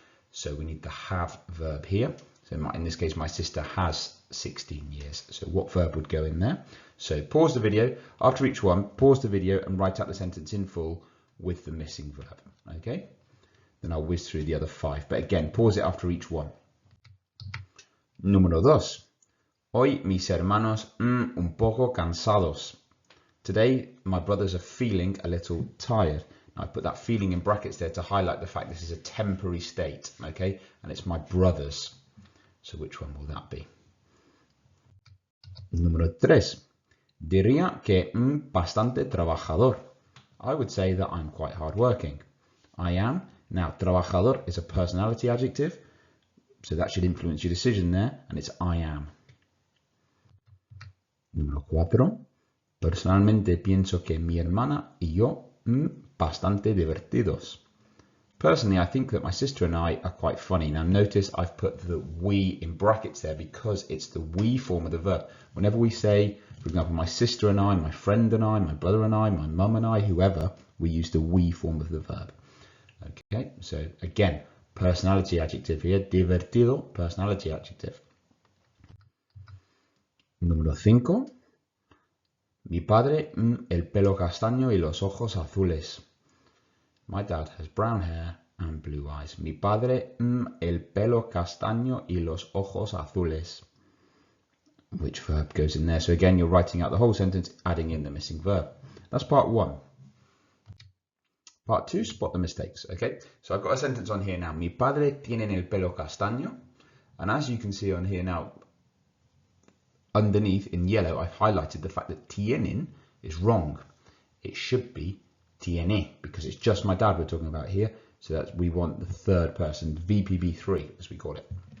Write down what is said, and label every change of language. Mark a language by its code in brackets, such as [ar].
[en] So we need the have verb here. So in this case, my sister has 16 years. So what verb would go in there? So pause the video. After each one, pause the video and write out the sentence in full with the missing verb. Okay? Then I'll whiz through the other 5. But again, pause it after each one. [es] Número 2. Hoy mis hermanos un poco cansados. [en] Today my brothers are feeling a little tired. Now I put that feeling in brackets there to highlight the fact this is a temporary state, okay? And it's my brothers. So which one will that be? [es] Número 3. Diría que bastante trabajador. [en] I would say that I'm quite hardworking. I am. Now trabajador is a personality adjective, so that should influence your decision there, and it's I am. [es] Número 4. Personalmente pienso que mi hermana y yo bastante divertidos. [en] Personally, I think that my sister and I are quite funny. Now notice I've put the we in brackets there because it's the we form of the verb. Whenever we say, for example, my sister and I, my friend and I, my brother and I, my mum and I, whoever, we use the we form of the verb. Okay, so again, personality adjective here, divertido, personality adjective. [es] Número 5. Mi padre, el pelo castaño y los ojos azules. [en] My dad has brown hair and blue eyes. [es] Mi padre, el pelo castaño y los ojos azules. [en] Which verb goes in there? So again, you're writing out the whole sentence, adding in the missing verb. That's part 1. Part 2, spot the mistakes. Okay, so I've got a sentence on here now. [es] Mi padre tiene el pelo castaño. [en] And as you can see on here now, underneath in yellow, I've highlighted the fact that tienen is wrong. It should be tiene because it's just my dad we're talking about here. So that we want the third person, VPB3 as we call it.